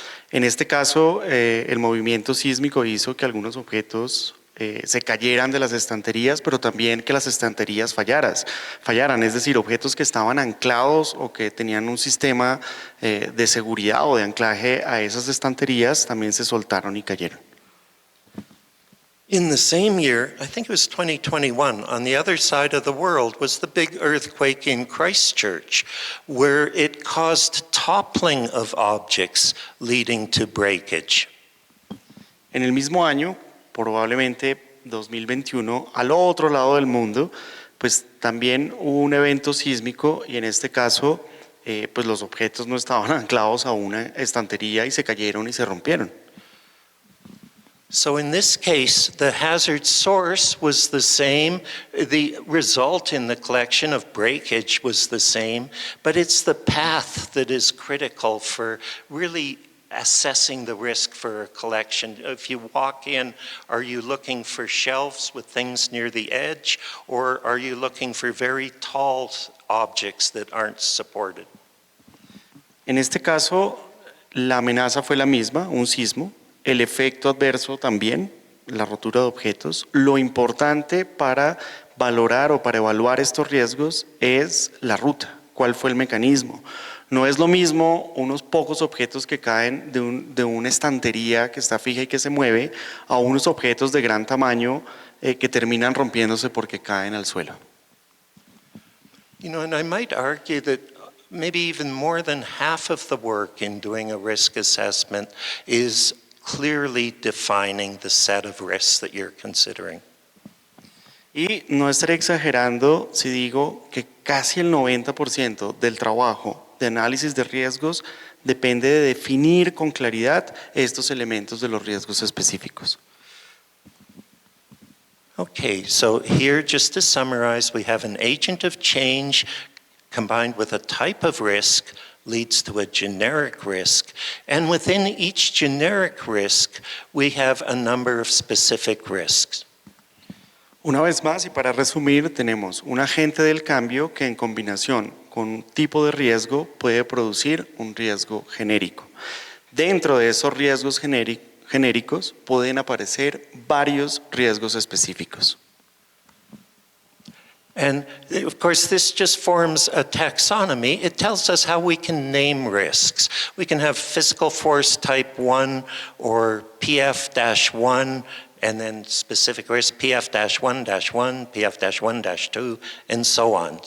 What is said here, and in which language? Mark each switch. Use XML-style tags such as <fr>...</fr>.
<es>En este caso, el movimiento sísmico hizo que algunos objetos se cayeran de las estanterías, pero también que las estanterías fallaran, es decir, objetos que estaban anclados o que tenían un sistema de seguridad o de anclaje a esas estanterías también se soltaron y cayeron.</es> <en>In the same year, I think it was 2021, on the other side of the world was the big earthquake in Christchurch, where it caused toppling of objects leading to breakage.</en> <es>En el mismo año, probablemente 2021, al otro lado del mundo, pues también hubo un evento sísmico y en este caso, pues los objetos no estaban anclados a una estantería y se cayeron y se rompieron.</es> <en>So in this case, the hazard source was the same, the result in the collection of breakage was the same, but it's the path that is critical for really assessing the risk for a collection. If you walk in, are you looking for shelves with things near the edge, or are you looking for very tall objects that aren't supported?</en> <es>En este caso, la amenaza fue la misma, un sismo. El efecto adverso también, la rotura de objetos. Lo importante para valorar o para evaluar estos riesgos es la ruta, cuál fue el mecanismo. No es lo mismo unos pocos objetos que caen de una estantería que está fija y que se mueve a unos objetos de gran tamaño que terminan rompiéndose porque caen al suelo.</es> <en>You know, and I might argue that maybe even more than half of the work in doing a risk assessment is clearly defining the set of risks that you're considering.</en> <es>Y no estaré exagerando si digo que casi el 90% del trabajo de análisis de riesgos depende de definir con claridad estos elementos de los riesgos específicos.</es> <en>Okay, so here, just to summarize, we have an agent of change combined with a type of risk leads to a generic risk. And within each generic risk, we have a number of specific risks.</en> <es>Una vez más, y para resumir, tenemos un agente del cambio que en combinación con un tipo de riesgo puede producir un riesgo genérico. Dentro de esos riesgos genéricos pueden aparecer varios riesgos específicos.</es> <en>And of course, this just forms a taxonomy. It tells us how we can name risks. We can have physical force type 1 or PF-1, and then specific risk PF-1-1, PF-1-2, and so on.</en>